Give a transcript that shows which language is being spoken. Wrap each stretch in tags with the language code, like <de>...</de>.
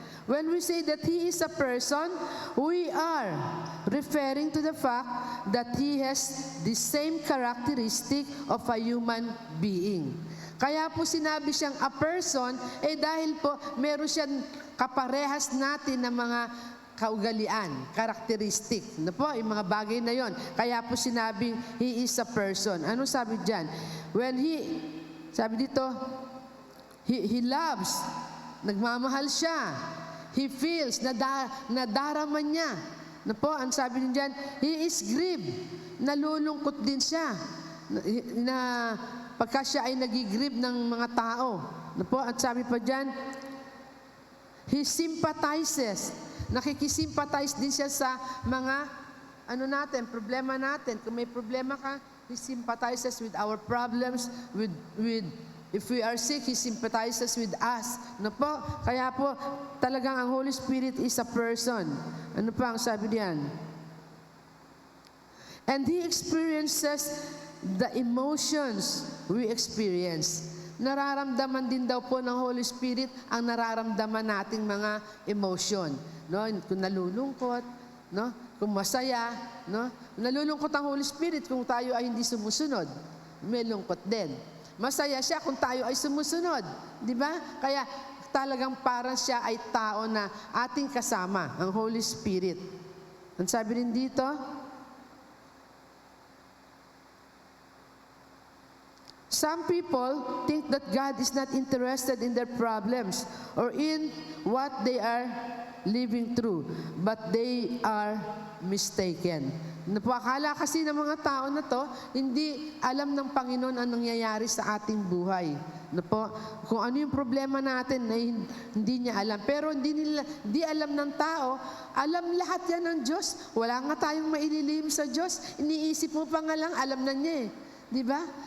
<en>When we say that He is a person, we are referring to the fact that He has the same characteristic of a human being.</en> <tl>Kaya po sinabi siyang a person, dahil po meron siyang kaparehas natin ng mga kaugalian, karakteristik. Ano po? Yung mga bagay na yon. Kaya po sinabing</tl> <en>He is a person.</en> <tl>Ano sabi dyan? When sabi dito,</tl> <en>He loves,</en> <tl>nagmamahal siya.</tl> <en>He feels,</en> <tl>nadarama niya. Na po, ang sabi din dyan,</tl> <en>He is grieved,</en> <tl>nalulungkot din siya. Na pagka siya ay nagigrieve ng mga tao. Na po, at sabi pa dyan,</tl> <en>He sympathizes,</en> <tl>nakikisimpathize din siya sa mga, problema natin. Kung may problema ka,</tl> <en>He sympathizes with our problems, if we are sick, He sympathizes with us.</en> <tl>Ano po? Kaya po, talagang ang Holy Spirit is a person. Ano pa ang sabi diyan?</tl> <en>And He experiences the emotions we experience.</en> <tl>Nararamdaman din daw po ng Holy Spirit ang nararamdaman nating mga emotion. No? Kung nalulungkot, no? Kung masaya, no? Nalulungkot ang Holy Spirit kung tayo ay hindi sumusunod. May lungkot din. Masaya siya kung tayo ay sumusunod. Di ba? Kaya talagang parang siya ay tao na ating kasama, ang Holy Spirit. Ang sabi rin dito,</tl> <en>Some people think that God is not interested in their problems or in what they are living through, but they are mistaken.</en> <tl>Napakala kasi ng mga tao na to, hindi alam ng Panginoon ang nangyayari sa ating buhay. Kung ano yung problema natin, ay hindi niya alam. Pero hindi alam ng tao, alam lahat yan ng Diyos. Wala nga tayong maililihim sa Diyos. Iniisip mo pa nga lang, alam na niya eh. Di ba?</tl>